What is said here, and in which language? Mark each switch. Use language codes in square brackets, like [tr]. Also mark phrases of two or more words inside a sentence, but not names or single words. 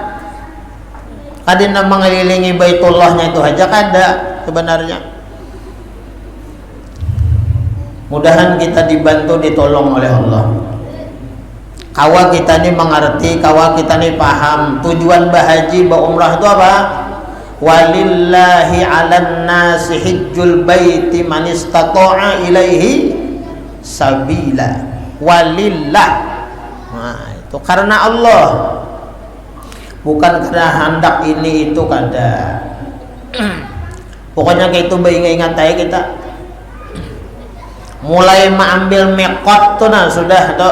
[bjn] Kadina mengelilingi Baitullahnya itu aja kada sebenarnya. Mudahan kita dibantu ditolong oleh Allah. Kawa kita ini mengerti, kawa kita ini paham tujuan bahaji umrah itu apa? [ar] ولله على الناس حج البيت من استطاع إليه سبيلا. [bjn] Walillah. Nah, itu karena Allah. Bukan karena hendak ini itu kada. Pokoknya kayak itu ingat aja kita. Mulai mengambil mekot tuh nah sudah tuh.